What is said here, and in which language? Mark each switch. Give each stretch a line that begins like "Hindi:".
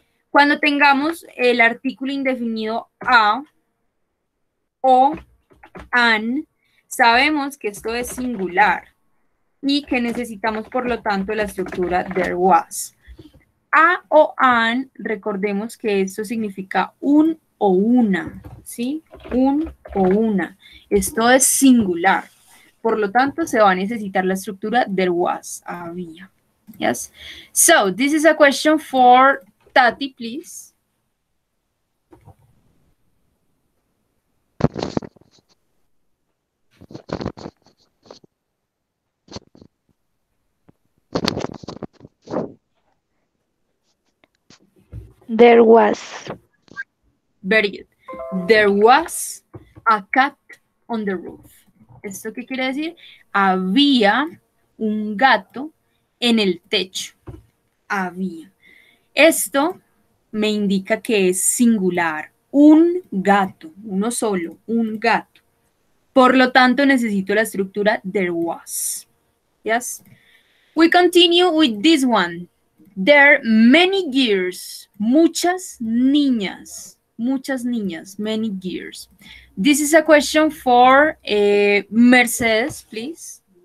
Spanish: Cuando tengamos el artículo indefinido a o an, sabemos que esto es singular y que necesitamos, por lo tanto, la estructura
English: there was.
Spanish: A o an, recordemos que esto significa un o una, ¿sí? Un o una. Esto es singular. Por lo tanto, se va a necesitar la estructura
English: there was,
Spanish: había.
English: Yes? So, this is a question for Tati, please. There was. Very good. There was a cat on the roof.
Spanish: ¿Esto qué quiere decir? Había un gato en el techo. Había. Esto me indica que es singular. Un gato, uno solo, un gato. Por lo tanto, necesito la estructura
English: there was. Yes? We continue with this one. There are many girls.
Spanish: Muchas niñas. Muchas niñas.
English: Many girls. This is a question for Mercedes, please.